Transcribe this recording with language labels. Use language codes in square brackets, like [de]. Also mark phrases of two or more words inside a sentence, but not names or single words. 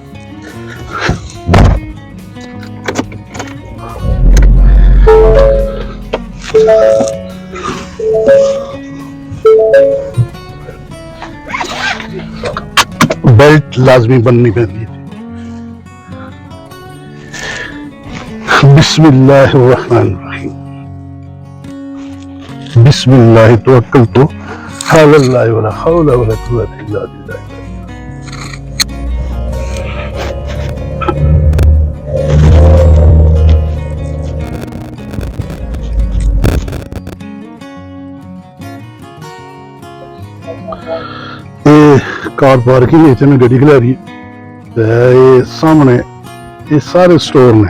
[pa] بیلٹ لازمی بنھنی پیندی ہے. [ar] بسم الله الرحمن الرحيم، بسم الله توكلت على الله ولا حول ولا قوة إلا بالله. [en] car parking [pa] میں گڈی کھلاری یے سامنے یے سارے سٹور نے.